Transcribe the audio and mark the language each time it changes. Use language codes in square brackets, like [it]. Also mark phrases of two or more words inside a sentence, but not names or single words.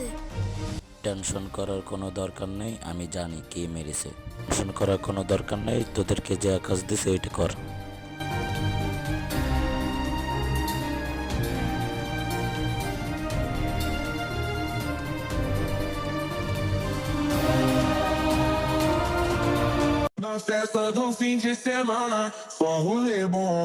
[bn] টেনশন করার কোনো দরকার নেই, আমি জানি কে মেরেছে। টেনশন করার কোনো দরকার নেই, তোদেরকে যে কাজ দিছে ওইটা কর। [pt] Na festa do fim de semana, só rolê bom.